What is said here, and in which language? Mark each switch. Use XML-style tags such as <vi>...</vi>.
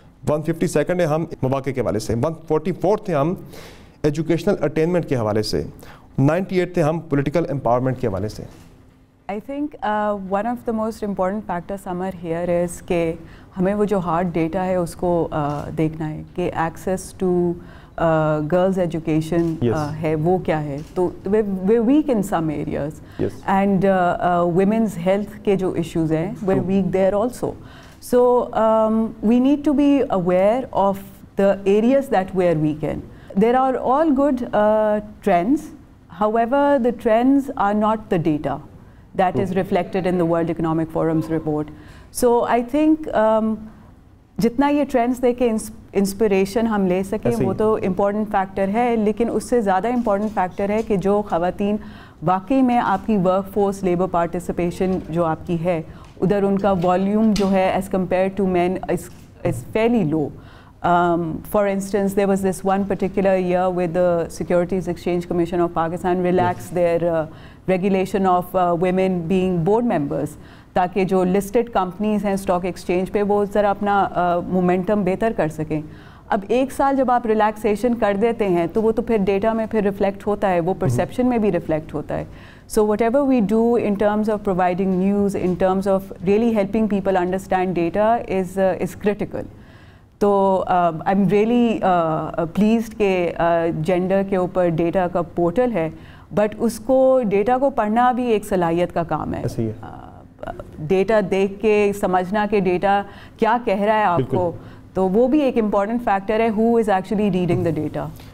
<ur>152 ہیں ہم مواقع کے حوالے سے, 144 تھے ہم ایجوکیشنل اٹینمنٹ کے حوالے سے, 98 تھے ہم پولیٹیکل امپاورمنٹ کے حوالے سے.</ur> <en>I think one of the most important factors Samar here is</en> <ur>کہ ہمیں وہ جو ہارڈ ڈیٹا ہے اس کو دیکھنا ہے کہ ایکسیس ٹو گرلز ایجوکیشن ہے وہ کیا ہے.</ur> <en>تو we're weak in some areas and women's health</en> <ur>کے جو</ur> <en>issues ہیں we're weak there also. So we need to be aware of the areas that we're weak in. There are all good trends, however the trends are not the data that is reflected in the World Economic Forum's report. So I think</en> <ur>جتنا یہ trends دے کے inspiration ہم لے سکیں وہ تو important factor ہے, لیکن اس سے زیادہ امپورٹنٹ فیکٹر ہے کہ جو خواتین واقعی میں آپ کی ورک فورس لیبر پارٹیسپیشن جو آپ کی ہے ادھر ان کا والیوم جو ہے</ur> <en>As compare to men is fairly low. For instance, there was this one particular year with the Securities Exchange Commission of Pakistan relaxed their regulation of women being board members,</en> <ur>تاکہ جو listed companies ہیں stock exchange پہ وہ ذرا اپنا momentum بہتر کر سکیں. اب ایک سال جب آپ ریلیکسیشن کر دیتے ہیں تو وہ تو پھر ڈیٹا میں پھر ریفلیکٹ ہوتا ہے, وہ پرسیپشن میں بھی ریفلیکٹ ہوتا ہے.</ur> <en>So whatever we do in terms of providing news, in terms of really helping people understand data is critical.</en> <ur>تو</ur> <en>I'm really pleased</en> <ur>کہ جینڈر کے اوپر ڈیٹا کا پورٹل ہے, بٹ اس کو ڈیٹا کو پڑھنا بھی ایک صلاحیت کا کام ہے. ڈیٹا دیکھ کے سمجھنا کہ ڈیٹا کیا کہہ رہا ہے آپ کو, تو وہ بھی ایک امپورٹنٹ فیکٹر ہے</ur> <en>who is actually reading the data.</en>